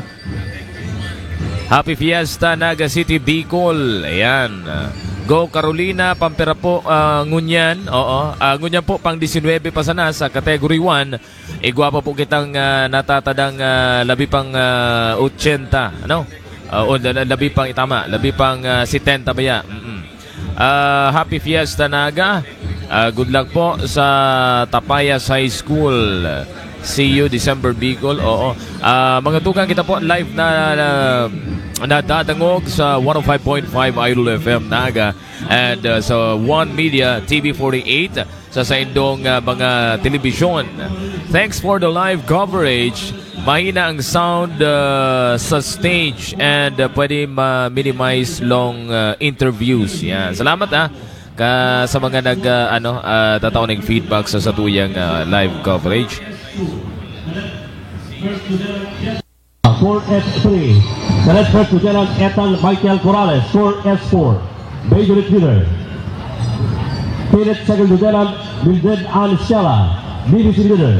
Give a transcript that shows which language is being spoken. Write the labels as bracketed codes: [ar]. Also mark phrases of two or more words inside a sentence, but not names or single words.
[en] Happy Fiesta, Naga City, Bicol. [bik] Ayan. Go Carolina, Pampera po, Ngunyan. Oo. Ngunyan po, pang 19 pa sana sa Category 1. Igwapa po kitang natatadang labi pang 80. Ano? Labi pang itama. Labi pang 70 ba ya? [en] Happy Fiesta, Naga. Good luck [bik] po sa [en] Tapayas High School. See you December Bicol. Oo. [bik] Mga tugang kita po live na dadangog sa 105.5 Idol FM Naga and sa One Media TV48 sa saindong mga telebisyon. [en] Thanks for the live coverage. [tl] Mahina ang sound sa stage and pwede ma-minimize [en] long interviews. [bik] Yan. Salamat sa mga tataon ng feedback sa satuyang [en] live coverage. 4S3. Select first Lieutenant Ethan Michael Corrales, 4S4. Major Leader. Cadet Second Lieutenant Mildred Ann Stella, BBC Leader.